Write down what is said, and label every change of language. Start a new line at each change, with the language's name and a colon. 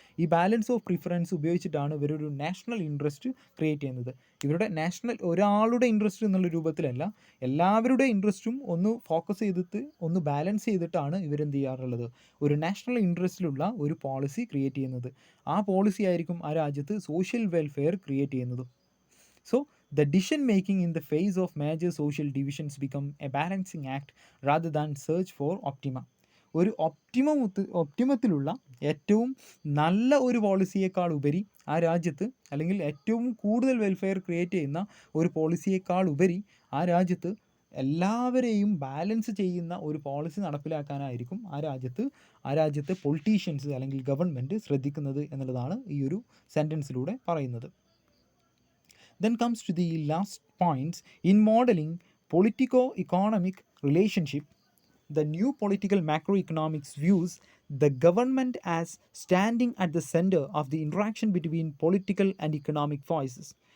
Malayalam: ഈ balance of preference ഉപയോഗിച്ചിട്ടാണ് ഇവരൊരു നാഷണൽ ഇൻട്രസ്റ്റ് ക്രിയേറ്റ് ചെയ്യുന്നത്. ഇവരുടെ ഒരാളുടെ ഇൻട്രസ്റ്റ് എന്നുള്ള രൂപത്തിലല്ല, എല്ലാവരുടെ ഇൻട്രസ്റ്റും ഒന്ന് ഫോക്കസ് ചെയ്തിട്ട് ഒന്ന് ബാലൻസ് ചെയ്തിട്ടാണ് ഇവരെന്ത് ചെയ്യാറുള്ളത്, ഒരു നാഷണൽ ഇൻട്രസ്റ്റിലുള്ള ഒരു പോളിസി ക്രിയേറ്റ് ചെയ്യുന്നത്. ആ പോളിസി ആയിരിക്കും ആ രാജ്യത്ത് സോഷ്യൽ വെൽഫെയർ ക്രിയേറ്റ് ചെയ്യുന്നത്.
English: So, the decision making in the face of major social divisions become a balancing act rather than search for optima.
Malayalam: ഒരു ഒപ്റ്റിമത്തിലുള്ള ഏറ്റവും നല്ല ഒരു പോളിസിയേക്കാൾ ഉപരി ആ രാജ്യത്ത്, അല്ലെങ്കിൽ ഏറ്റവും കൂടുതൽ വെൽഫെയർ ക്രിയേറ്റ് ചെയ്യുന്ന ഒരു പോളിസിയേക്കാൾ ഉപരി ആ രാജ്യത്ത് എല്ലാവരെയും ബാലൻസ് ചെയ്യുന്ന ഒരു പോളിസി നടപ്പിലാക്കാനായിരിക്കും ആ രാജ്യത്തെ പൊളിറ്റീഷ്യൻസ് അല്ലെങ്കിൽ ഗവൺമെൻറ് ശ്രദ്ധിക്കുന്നത് എന്നുള്ളതാണ് ഈ ഒരു സെൻറ്റൻസിലൂടെ പറയുന്നത്.
English: Then comes to the last points. In modeling politico-economic relationship, the new political macroeconomics views the government as standing at the center of the interaction between political and economic forces.